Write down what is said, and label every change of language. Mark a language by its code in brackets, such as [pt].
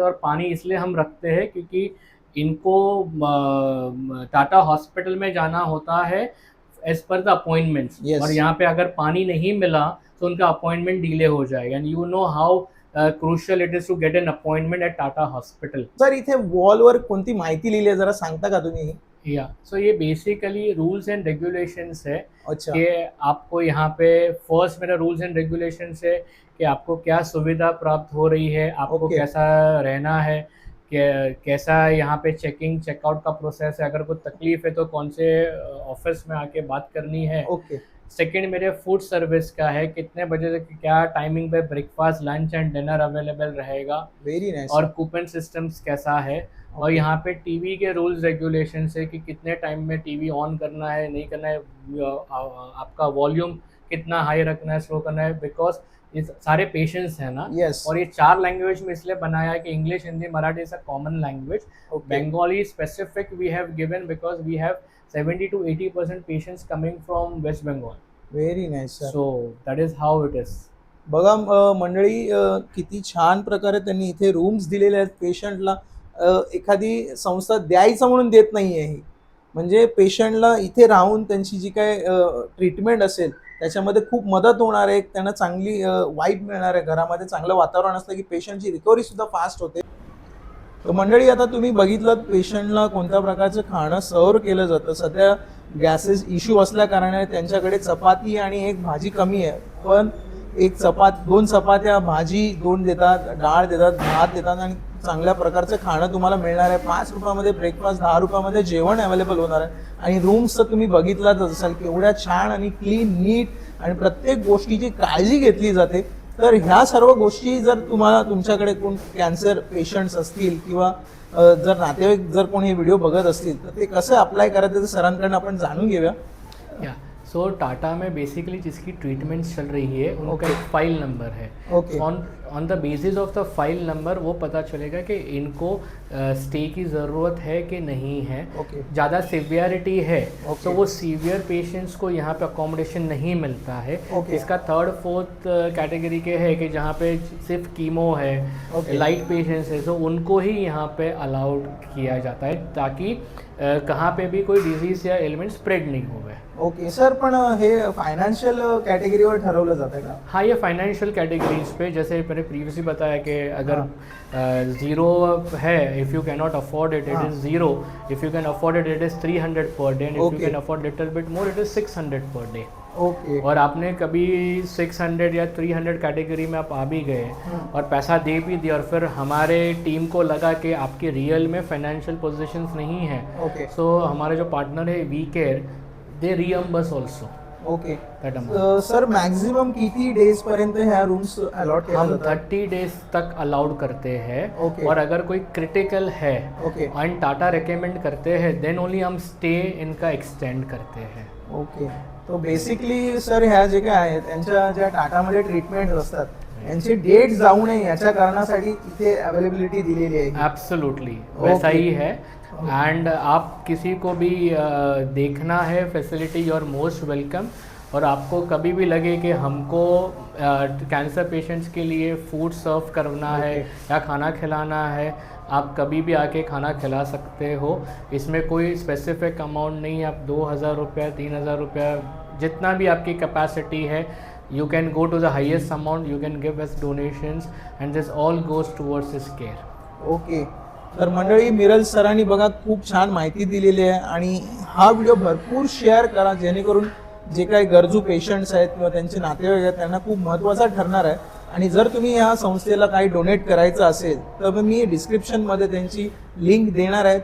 [hi] और पानी इसलिए हम रखते हैं क्योंकि इनको टाटा हॉस्पिटल में जाना होता है [en] As per the appointments. Yes. [hi] और यहाँ पे अगर पानी नहीं मिला तो उनका अपॉइंटमेंट डिले हो जाएगा. [en] And you know how crucial it is to get an appointment at Tata hospital. [mr] Sir इथे वॉलवर कोणती माहिती लिहिली आहे, जरा सांगता का तुम्ही? [hi] या सो ये बेसिकली रूल्स एंड रेगुलेशंस है अच्छा. कि आपको यहाँ पे फर्स्ट मेरा रूल्स एंड रेगुलेशंस है कि आपको क्या सुविधा प्राप्त हो रही है, आपको [en] Okay. [hi] कैसा रहना है, कैसा यहाँ पे चेकिंग चेकआउट का प्रोसेस है, अगर कोई तकलीफ है तो कौन से ऑफिस में आके बात करनी है. [en] Okay. [hi] सेकंड मेरे फूड सर्विस का है, कितने बजे से क्या टाइमिंग पे breakfast, lunch and dinner available रहेगा, [en] Very nice. [hi] और कूपन सिस्टम्स कैसा है. और यहाँ पे टीवी के रूल्स रेगुलेशंस है कि कितने टाइम में टीवी ऑन करना है, नहीं करना है, आपका वॉल्यूम कितना हाई रखना है, स्लो करना है, बिकॉज ये सारे पेशेंट्स हैं ना. [en] Yes. [hi] और ये 4 लैंग्वेज में इसलिए बनाया है कि English, Hindi, Marathi [en] Is a common language. Bengali specific we have given because we have 70 to 80% patients coming from West Bengal. Very nice sir. So that is how it is. [mr] बघा मंडळी, किती छान प्रकारे त्यांनी इथे रूम्स दिलेले आहेत पेशंटला. एखादी संस्था द्यायचं म्हणून देत नाही आहे ही, म्हणजे पेशंटला इथे राहून त्यांची जी काय ट्रीटमेंट असेल त्याच्यामध्ये खूप मदत होणार आहे, त्यांना चांगली वाईब मिळणार आहे, घरामध्ये चांगलं वातावरण असलं की पेशंटची रिकव्हरी सुद्धा फास्ट होते. तर मंडळी, आता तुम्ही बघितलं पेशंटला कोणत्या प्रकारचं खाणं सर्व केलं जातं. सध्या गॅसेस इश्यू असल्या कारणाने त्यांच्याकडे चपाती आणि एक भाजी कमी आहे, पण एक 2 चपात्या, भाजी 2 देतात, डाळ देतात, भात देतात, आणि चांगल्या प्रकारचं खाणं तुम्हाला मिळणार आहे. 5 रुपयामध्ये ब्रेकफास्ट, 10 रुपयामध्ये जेवण अवेलेबल होणार आहे. आणि रूम्स तर तुम्ही बघितलाच असाल केवढ्या छान आणि क्लीन, नीट, आणि प्रत्येक गोष्टीची काळजी घेतली जाते. तर ह्या सर्व गोष्टी जर तुम्हाला, तुमच्याकडे कोण कॅन्सर पेशंट्स असतील किंवा जर नातेवाईक जर कोणी हे व्हिडिओ बघत असतील तर ते कसं अप्लाय करायचं ते सरांकडून आपण जाणून घेऊया. [hi] या सो टाटा में बेसिकली जिसकी ट्रीटमेंट्स चल रही है उनका एक फाइल नंबर है. [en] Okay. On the basis of the file number [hi] वो पता चलेगा कि इनको स्टे की ज़रूरत है कि नहीं है. [en] Okay. [hi] ज़्यादा सिवियरिटी है [en] Okay. [hi] तो वो सीवियर पेशेंट्स को यहाँ पे अकोमोडेशन नहीं मिलता है. [en] Okay. [hi] इसका 3rd 4th कैटेगरी के है कि जहाँ पे सिर्फ कीमो है, [en] Okay. [hi] लाइट पेशेंट्स है, तो उनको ही यहाँ पे अलाउड किया जाता है ताकि कहाँ पे भी कोई डिजीज़ या एलिमेंट स्प्रेड नहीं हो गए. [mr] ओके सर, पण हे फायनान्शियल कॅटेगरीवर ठरवलं जातं का? [hi] हाँ, ये फाइनेंशियल कैटेगरीज पे, जैसे मैंने प्रीवियसली बताया कि अगर ज़ीरो है, [en] If you can not afford it, it is zero. If you can afford it, it is 300 per day. If you can afford little bit more, it is 600 per day. Okay. [hi] और आपने कभी 600 या 300 category में आप आ भी गए और पैसा दे भी दिया, और फिर हमारे टीम को लगा कि आपके रियल में फाइनेंशियल पोजीशंस नहीं है, [en] Okay. [hi] सो हमारे जो पार्टनर है we care, [en] They reimburse also. Okay that amount. [mr] Sir maximum किती डेज पर्यंत ह्या रूम्स अलॉट केल्या हम जातात? [hi] 30 डेज तक अलाउड करते हैं [en] Okay. [hi] और अगर कोई क्रिटिकल है [en] okay [hi] एंड टाटा रिकमेंड करते हैं देन ओनली हम स्टे इनका एक्सटेंड करते हैं. [en] Okay. [mr] तो बेसिकली सर ह्या जे काय आहेत त्यांच्या ज्या टाटामध्ये ट्रीटमेंट असतात यांची डेट जाऊ नये याच्या कारणासाठी इथे अवेलेबिलिटी दिलेली आहे. [hi] एब्सोल्युटली वैसा [en] Okay. [hi] ही है. एंड आप किसी को भी देखना है facility [en] You are most welcome. [hi] और आपको कभी भी लगे कि हमको कैंसर पेशेंट्स के लिए फूड सर्व करना है या खाना खिलाना है, आप कभी भी आके खाना खिला सकते हो. इसमें कोई स्पेसिफिक अमाउंट नहीं है. आप 2,000 रुपया 3,000 रुपया जितना भी आपकी कैपेसिटी है [en] You can go to the highest amount you can give as donations and this all goes towards his care. Okay. [mr] तर मंडळी मिरज सरांनी बघा खूप छान माहिती दिलेली आहे आणि हा व्हिडिओ भरपूर शेअर करा जेणेकरून जे काही गरजू पेशंट्स आहेत किंवा त्यांचे नातेवाईक आहेत त्यांना खूप महत्त्वाचा ठरणार आहे. आणि जर तुम्ही या संस्थेला काही डोनेट करायचं असेल तर मी डिस्क्रिप्शनमध्ये त्यांची लिंक देणार आहे.